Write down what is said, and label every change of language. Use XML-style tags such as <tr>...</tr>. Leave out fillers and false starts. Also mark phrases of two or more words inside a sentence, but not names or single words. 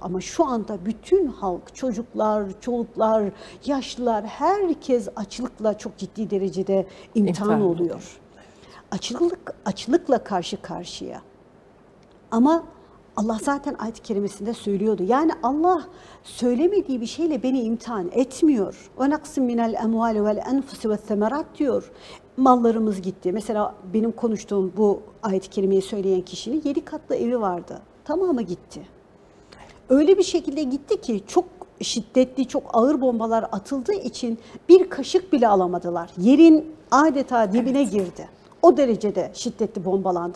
<tr>Ama şu anda bütün halk, çocuklar, çoluklar, yaşlılar, herkes açlıkla çok ciddi derecede imtihan oluyor. Açlıkla karşı karşıya. Ama Allah zaten ayet-i kerimesinde söylüyordu. Yani Allah söylemediği bir şeyle beni imtihan etmiyor.</tr> <ar>وَنَقْسِمْ مِنَ الْاَمْوَالِ وَالْاَنْفُسِ وَالثَّمَرَاتِ diyor.</ar> <tr>Mallarımız gitti. Mesela benim konuştuğum bu ayet-i kerimeyi söyleyen kişinin 7 katlı evi vardı. Tamamı gitti. Öyle bir şekilde gitti ki çok şiddetli, çok ağır bombalar atıldığı için bir kaşık bile alamadılar. Yerin adeta dibine girdi. O derecede şiddetli bombalandı.</tr>